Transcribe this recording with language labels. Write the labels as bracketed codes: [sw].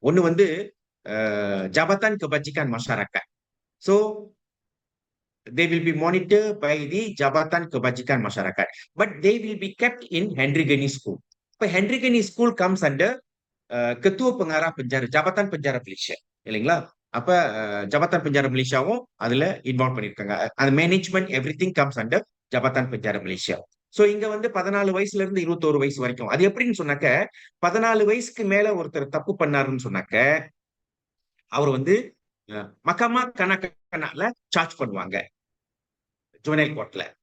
[ta] ஒண்ணு வந்து ஜபதான் கெபாஜிகான் மஷாரக்கத். [en] So they will be monitored by the Jabatan Kebajikan Masyarakat, but they will be kept in Henry School. [ta] இப்ப ஹென்ரிகனி school [en] comes under [ta] Ketua Pengarah Penjara, Jabatan Penjara Malaysia இல்லைங்களா? அப்ப ஜபதான் பெஞ்சார மலேசியாவும் அதுல involve பண்ணிருக்காங்க. அந்த management [en] everything comes under [ta] ஜபதான் பெஞ்சார Malaysia. So இங்க வந்து 14 வயசுல இருந்து 21 வயசு வரைக்கும். அது எப்படின்னு சொன்னாக்க, 14 வயசுக்கு மேல ஒருத்தர் தப்பு பண்ணாருன்னு சொன்னாக்க அவர் வந்து மகமா கணக்கனால சார்ஜ் பண்ணுவாங்க. ஜுவனைல் கோர்ட்ல.